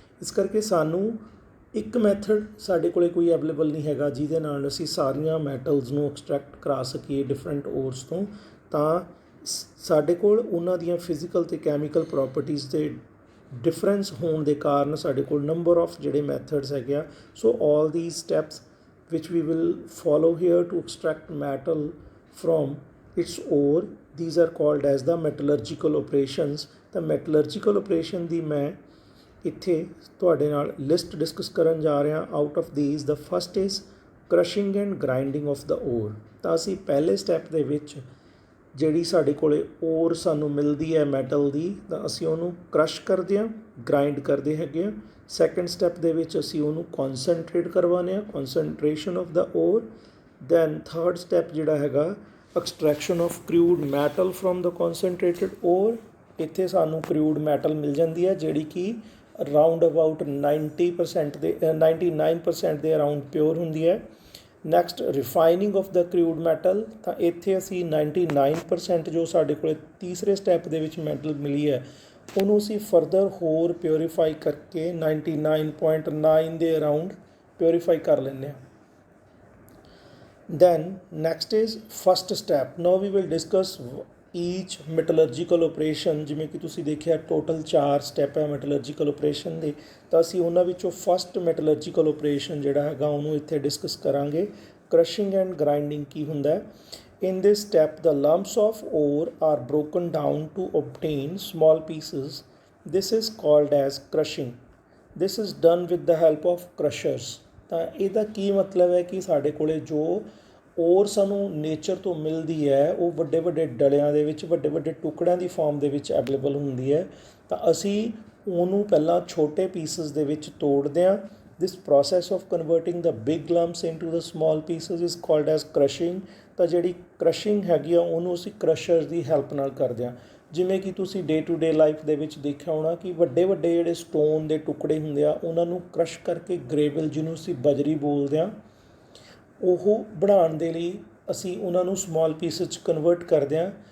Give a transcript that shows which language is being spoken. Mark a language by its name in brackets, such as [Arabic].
[Punjabi] ਇਸ ਕਰਕੇ ਸਾਨੂੰ ਇੱਕ ਮੈਥਡ ਸਾਡੇ ਕੋਲ ਕੋਈ ਅਵੇਲੇਬਲ ਨਹੀਂ ਹੈਗਾ ਜਿਹਦੇ ਨਾਲ ਅਸੀਂ ਸਾਰੀਆਂ ਮੈਟਲਸ ਨੂੰ ਐਕਸਟਰੈਕਟ ਕਰਾ ਸਕੀਏ ਡਿਫਰੈਂਟ ਓਰਸ ਤੋਂ। ਤਾਂ ਸਾਡੇ ਕੋਲ ਉਹਨਾਂ ਦੀਆਂ ਫਿਜ਼ੀਕਲ ਅਤੇ ਕੈਮੀਕਲ ਪ੍ਰੋਪਰਟੀਜ਼ ਦੇ ਡਿਫਰੈਂਸ ਹੋਣ ਦੇ ਕਾਰਨ ਸਾਡੇ ਕੋਲ ਨੰਬਰ ਆਫ ਜਿਹੜੇ ਮੈਥਡਸ ਹੈਗੇ ਆ। [English] So all these steps which we will follow here to extract metal from its ore, these are called as the metallurgical operations। [Punjabi] ਤਾਂ metallurgical operation ਦੀ ਮੈਂ ਇੱਥੇ ਤੁਹਾਡੇ ਨਾਲ ਲਿਸਟ ਡਿਸਕਸ ਕਰਨ ਜਾ ਰਿਹਾ। [English] Out of these the first is crushing and grinding of the ore। [Punjabi] ਤਾਂ ਅਸੀਂ ਪਹਿਲੇ ਸਟੈਪ ਦੇ ਵਿੱਚ ਜਿਹੜੀ ਸਾਡੇ ਕੋਲੇ ਓਰ ਸਾਨੂੰ ਮਿਲਦੀ ਹੈ ਮੈਟਲ ਦੀ, ਤਾਂ ਅਸੀਂ ਉਹਨੂੰ ਕ੍ਰਸ਼ ਕਰਦੇ ਹਾਂ, ਗ੍ਰਾਈਂਡ ਕਰਦੇ ਹੈਗੇ ਹਾਂ। ਸੈਕੰਡ ਸਟੈਪ ਦੇ ਵਿੱਚ ਅਸੀਂ ਉਹਨੂੰ ਕੌਨਸਨਟਰੇਟ ਕਰਵਾਉਂਦੇ ਹਾਂ, [English] Concentration of the ore. Then third step [Punjabi] ਜਿਹੜਾ ਹੈਗਾ [English] Extraction of crude metal from the concentrated ore. [Punjabi] ਇੱਥੇ ਸਾਨੂੰ ਕਰੂਡ ਮੈਟਲ ਮਿਲ ਜਾਂਦੀ ਹੈ ਜਿਹੜੀ ਕਿ ਅਰਾਊਂਡ ਅਬਾਊਟ 99% ਦੇ ਅਰਾਊਂਡ ਪਿਓਰ ਹੁੰਦੀ ਹੈ। [English] Next refining of the crude metal. [Punjabi] ਤਾਂ ਇੱਥੇ ਅਸੀਂ 99% ਜੋ ਸਾਡੇ ਕੋਲ ਤੀਸਰੇ ਸਟੈਪ ਦੇ ਵਿੱਚ ਮੈਟਲ ਮਿਲੀ ਹੈ ਉਹਨੂੰ ਅਸੀਂ ਫਰਦਰ ਹੋਰ ਪਿਓਰੀਫਾਈ ਕਰਕੇ 99.9 ਦੇ ਅਰਾਊਂਡ ਪਿਓਰੀਫਾਈ ਕਰ ਲੈਂਦੇ ਹਾਂ। [English] Then next is first step. Now we will discuss each metallurgical operation. [Punjabi] ਜਿਵੇਂ ਕਿ ਤੁਸੀਂ ਦੇਖਿਆ ਟੋਟਲ 4 ਸਟੈਪ ਹੈ ਮੈਟਲਰਜੀਕਲ ਓਪਰੇਸ਼ਨ ਦੇ, ਤਾਂ ਅਸੀਂ ਉਹਨਾਂ ਵਿੱਚੋਂ ਫਸਟ ਮੈਟਲਰਜੀਕਲ ਓਪਰੇਸ਼ਨ ਜਿਹੜਾ ਹੈਗਾ ਉਹਨੂੰ ਇੱਥੇ ਡਿਸਕਸ ਕਰਾਂਗੇ। ਕ੍ਰਸ਼ਿੰਗ ਐਂਡ ਗ੍ਰਾਈਂਡਿੰਗ ਕੀ ਹੁੰਦਾ ਹੈ। [English] In this step, the lumps of ore are broken down to obtain small pieces. This is called as crushing. This is done with the help of crushers। [Punjabi] ਤਾਂ ਇਹਦਾ ਕੀ ਮਤਲਬ ਹੈ ਕਿ ਸਾਡੇ ਕੋਲੇ ਜੋ ਓਰ ਸਾਨੂੰ ਨੇਚਰ ਤੋਂ ਮਿਲਦੀ ਹੈ ਉਹ ਵੱਡੇ ਵੱਡੇ ਡਲਿਆਂ ਦੇ ਵਿੱਚ ਵੱਡੇ ਵੱਡੇ ਟੁਕੜਿਆਂ ਦੀ ਫਾਰਮ ਦੇ ਵਿੱਚ ਅਵੇਲੇਬਲ ਹੁੰਦੀ ਹੈ। ਤਾਂ ਅਸੀਂ ਉਹਨੂੰ ਪਹਿਲਾਂ ਛੋਟੇ ਪੀਸਸ ਦੇ ਵਿੱਚ ਤੋੜਦੇ ਹਾਂ। [English] This process of converting the big lumps into the small pieces is called as crushing। [Punjabi] ਤਾਂ ਜਿਹੜੀ ਕ੍ਰਸ਼ਿੰਗ ਹੈਗੀ ਆ ਉਹਨੂੰ ਅਸੀਂ ਕ੍ਰਸ਼ਰਸ ਦੀ ਹੈਲਪ ਨਾਲ ਕਰਦੇ ਹਾਂ। ਜਿਵੇਂ ਕਿ ਤੁਸੀਂ [English] day to day life [Punjabi] ਦੇ ਵਿੱਚ ਦੇਖਿਆ ਹੋਣਾ ਕਿ ਵੱਡੇ ਵੱਡੇ ਜਿਹੜੇ ਸਟੋਨ ਦੇ ਟੁਕੜੇ ਹੁੰਦੇ ਆ ਉਹਨਾਂ ਨੂੰ ਕ੍ਰਸ਼ ਕਰਕੇ ਗ੍ਰੇਵਲ, ਜਿਹਨੂੰ ਅਸੀਂ ਬਜਰੀ ਬੋਲਦੇ ਹਾਂ, ਉਹ ਬਣਾਉਣ ਦੇ ਲਈ ਅਸੀਂ ਉਹਨਾਂ ਨੂੰ ਸਮਾਲ ਪੀਸਸ 'ਚ ਕਨਵਰਟ ਕਰਦੇ ਹਾਂ।